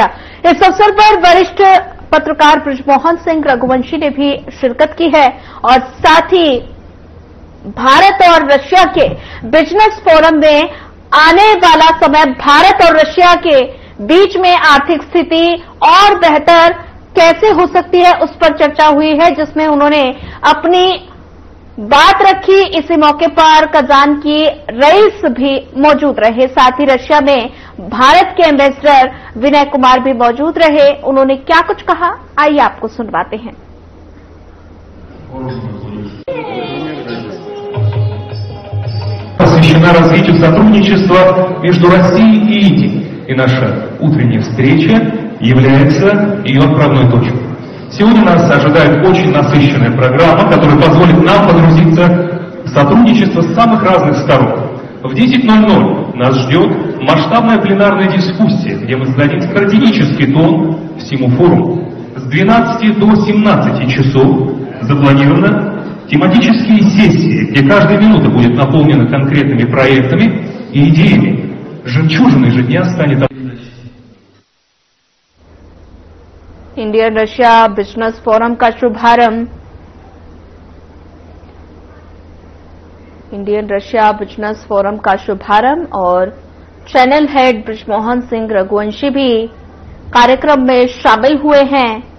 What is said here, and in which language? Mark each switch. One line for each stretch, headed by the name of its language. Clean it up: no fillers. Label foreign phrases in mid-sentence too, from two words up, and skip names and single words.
Hindi: इस अवसर पर वरिष्ठ पत्रकार बृजमोहन सिंह रघुवंशी ने भी शिरकत की है और साथ ही भारत और रशिया के
English: business forum
Hindi: में आने वाला समय भारत और रशिया के बीच में आर्थिक स्थिति और बेहतर कैसे हो सकती है उस पर चर्चा हुई है, जिसमें उन्होंने अपनी बात रखी। इसी मौके पर कजान की रईस भी मौजूद रहे। साथ ही रशिया में भारत के एम्बेसडर विनय कुमार भी मौजूद रहे। उन्होंने क्या कुछ कहा, आइए आपको सुनवाते हैं।
Russian: Посвящена развитию сотрудничества между Россией и Индией. И наша утренняя встреча является ее отправной точкой. Сегодня нас ожидает очень насыщенная программа, которая позволит нам погрузиться в сотрудничество с самых разных сторон. В 10:00 нас ждет масштабная пленарная дискуссия, где мы зададим стратегический тон всему форуму. С 12 до 17 часов запланировано тематические сессии, где каждая минута будет наполнена конкретными проектами и идеями. Жемчужиной же дня станет
Hindi: इंडियन रशिया बिजनेस फोरम का शुभारंभ। इंडियन रशिया बिजनेस फोरम का शुभारंभ और
English: channel head
Hindi: बृजमोहन सिंह रघुवंशी भी कार्यक्रम में शामिल हुए हैं।